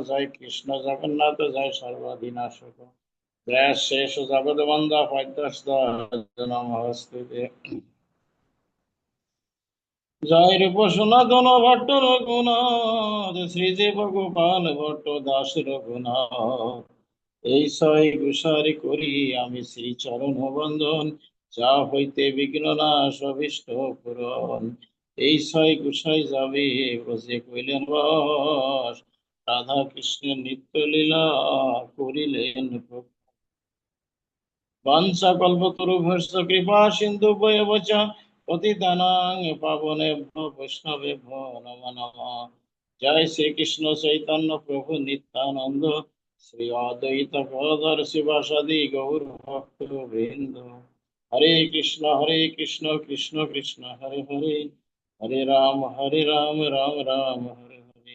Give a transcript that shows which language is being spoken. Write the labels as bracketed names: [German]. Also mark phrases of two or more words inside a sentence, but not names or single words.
[Sanskrit] जय कृष्ण जगन्नाथ जय सर्वाधिनाशक जय शेष जगद वंदा नमस्ते। [Bangla] जय रूप सनातन भट्ट रघुनाथ श्रीदेव गोपाल भट्ट दास रघुनाथ এই ছয় গুসারি করি আমি শ্রী চরণ বন্দন যা হইতে বিঘ্ন নাশ অভীষ্ট পূরণ। এই ছয় গুসাই যাবে ব্রজে কইলেন বস রাধা কৃষ্ণের নিত্য লীলা করিলেন [Sanskrit] বাঞ্ছা কল্পতরুভ্যশ্চ কৃপা সিন্ধু বয়বচ পতিতানাং পাবনেভ্যো বৈষ্ণবেভ্যো নমো নমঃ। [Bangla] জয় শ্রীকৃষ্ণ চৈতন্য প্রভু নিত্যানন্দ শ্রী অদ্বৈত গদাধর শিবাসাদি গৌর ভক্ত বৃন্দ। হরে কৃষ্ণ কৃষ্ণ কৃষ্ণ হরে হরে হরে রাম রাম রাম হরে হরে।